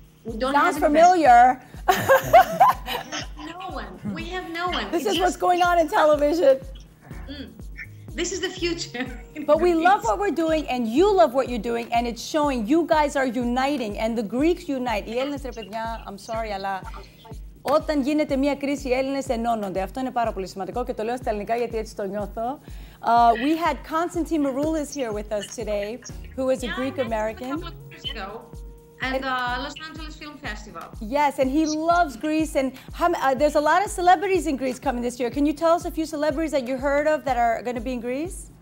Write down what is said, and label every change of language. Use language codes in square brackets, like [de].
[en] We don't Sounds familiar. No one. We have no one. This is what's going on in television. This is the future. But we love what we're doing, and you love what you're doing, and it's showing you guys are uniting, and the Greeks unite. [el] Οι Έλληνες, ρε παιδιά, [en] I'm sorry, [el] αλλά όταν γίνεται μια κρίση, οι Έλληνες ενώνονται. Αυτό είναι πάρα πολύ σημαντικό και το λέω στα ελληνικά γιατί έτσι το νιώθω. [en] We had Constantine Maroulis here with us today, who is a Greek American. And Los Angeles Film Festival. Yes, and he loves Greece, and there's a lot of celebrities in Greece coming this year. Can you tell us a few celebrities that you heard of that are going to be in Greece?